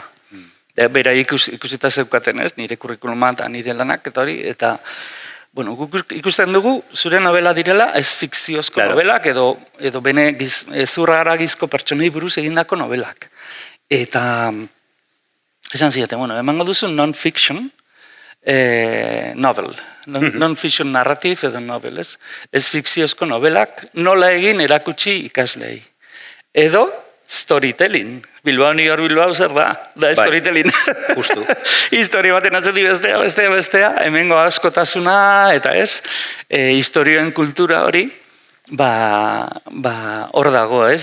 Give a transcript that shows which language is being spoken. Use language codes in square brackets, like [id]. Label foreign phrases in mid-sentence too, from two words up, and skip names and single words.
[eu] Bera ikusita zeukaten, ez? Nire kurrikuluma eta nire lanak eta hori, eta bueno, guk ikusten dugu zure novela direla ez fikziozko novelak edo bene ezurra haragizko pertsonei buruz egindako novelak. Eta esan zieten, bueno, emango duzu [en] non-fiction novel. Non-fiction narrative edo novel, ez? [eu] Ez fikziozko novelak nola egin erakutsi ikaslei. Edo storytelling. Bilbao, New York, Bilbao, zer da? Da storytelling. Justu. Historia baten atzeti bestea, hemengo askotasuna, eta ez, historioen kultura hori, hor dago, ez?